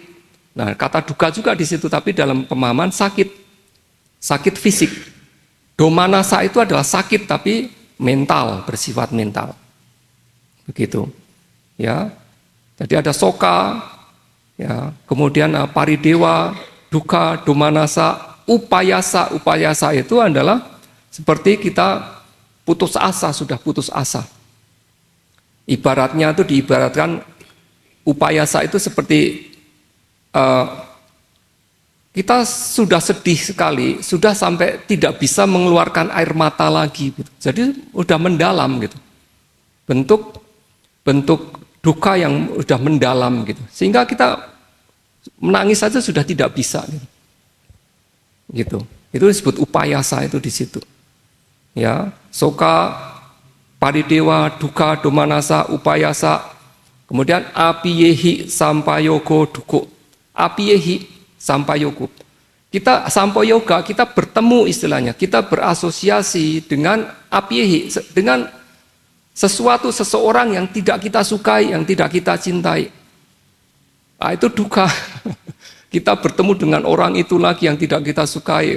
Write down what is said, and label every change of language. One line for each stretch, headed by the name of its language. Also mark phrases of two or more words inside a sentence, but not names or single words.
Indonesian: Nah, kata duka juga di situ, tapi dalam pemahaman sakit fisik. Domanasa itu adalah sakit tapi mental, bersifat mental. Begitu. Ya. Jadi ada soka, ya, kemudian paridewa, duka, domanasa, upayasa. Upayasa itu adalah seperti kita sudah putus asa. Ibaratnya itu diibaratkan upayasa itu seperti kita sudah sedih sekali, sudah sampai tidak bisa mengeluarkan air mata lagi. Gitu. Jadi udah mendalam gitu. Bentuk duka yang udah mendalam gitu. Sehingga kita menangis saja sudah tidak bisa. Gitu. Itu disebut upayasa itu di situ. Ya, soka, paridewa, duka, domanasa, upayasa. Kemudian
Pali: apiyehi sampayogo duko. Apiyehi sampayogo.
Indonesian: Kita sampayoga, kita bertemu istilahnya, kita berasosiasi dengan apiyehi, dengan seseorang yang tidak kita sukai, yang tidak kita cintai. Nah, itu duka. Kita bertemu dengan orang itu lagi yang tidak kita sukai.